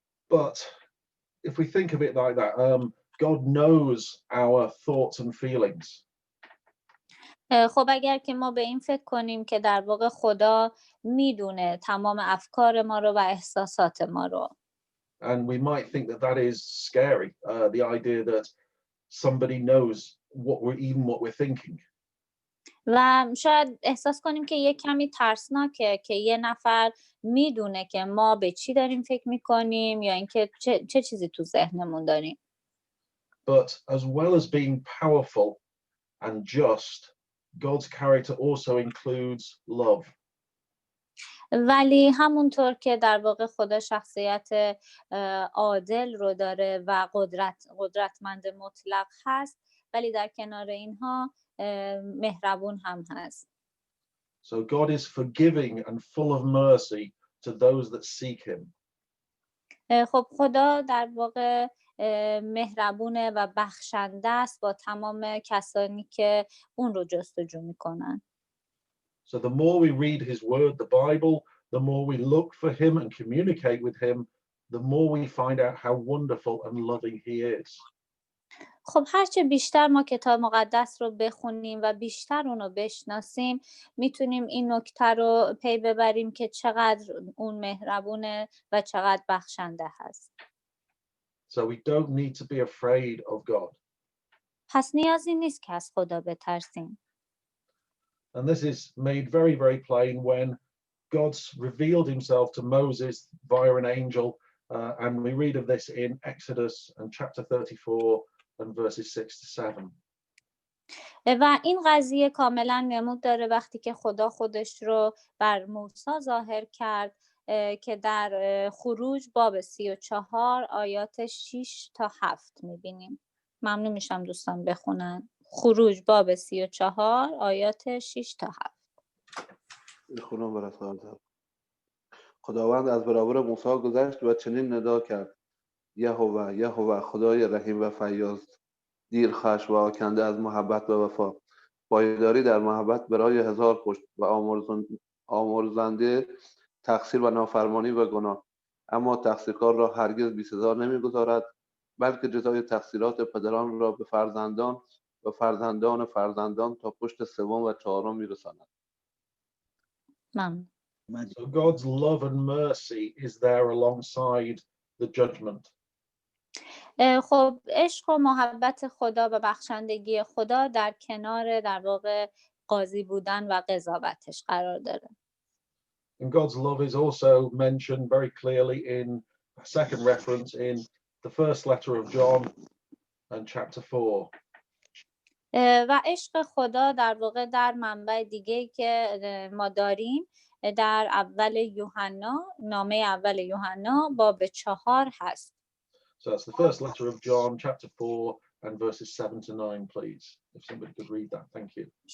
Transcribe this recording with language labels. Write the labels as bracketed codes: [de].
[en] But if we think of it like that, God knows our thoughts and feelings. [fa] خب اگر که ما به این فکر کنیم که در واقع خدا میدونه تمام افکار ما رو و احساسات ما رو. [en] And we might think that that is scary, the idea that somebody knows what we're thinking. [fa] و شاید احساس کنیم که یک کمی ترسناکه که یه نفر میدونه که ما به چی داریم فکر میکنیم یا اینکه چه چیزی تو ذهنمون داریم. [en] But as well as being powerful and just, God's character also includes love. [fa] ولی همونطور که در واقع خدا شخصیت عادل رو داره و قدرتمند مطلق هست، ولی در کنار اینها مهربون هم هست. [en] So God is forgiving and full of mercy to those that seek him. [fa] خب خدا در واقع مهربونه و بخشنده است با تمام کسانی که اون رو جستجو میکنن. [en] So the more we read his word, the Bible, the more we look for him and communicate with him, the more we find out how wonderful and loving he is. [fa] خب هرچه بیشتر ما کتاب مقدس رو بخونیم و بیشتر اون رو بشناسیم، میتونیم این نکته رو پی ببریم که چقدر اون مهربونه و چقدر بخشنده هست. [en] So we don't need to be afraid of God. [fa] پس نیازی نیست که از خدا بترسیم. [en] And this is made very, very plain when God's revealed himself to Moses via an angel, and we read of this in Exodus and chapter 34 and verses 6 to 7. [fa] و این قضیه کاملا نمود داره وقتی که خدا خودش رو بر موسی ظاهر کرد که در خروج باب 34 آیات 6 تا 7 میبینیم. ممنون میشم دوستان بخونن. خروج باب 34 آیات 6 تا 7. میخونم براتون. خداوند از برابر موسی گذشت و چنین ندا کرد: یهوه یهوه خدای رحیم و فیاض، دیر خشم و آکنده از محبت و وفا، پایداری در محبت برای هزار پشت و آمرزنده تقصیر و نافرمانی و گناه، اما تقصیرکار را هرگز بی سزا نمیگذارد، بلکه جزای تقصیرات پدران را به فرزندان و فرزندان فرزندان تا پشت سوم و چهارم میرساند. [en] So God's love and mercy is there alongside the judgment. [fa] خب عشق و محبت خدا و بخشندگی خدا در کنار در واقع قاضی بودن و قضاوتش قرار داره. [en] And God's love is also mentioned very clearly in a second reference in the first letter of John and chapter 4. [fa] و عشق خدا در واقع در منبع دیگه که ما داریم در اول یوحنا، نامه اول یوحنا باب 4 هست. [en] So that's the first letter of John, chapter 4, and verses 7 to 9, please. If somebody could read that, thank you.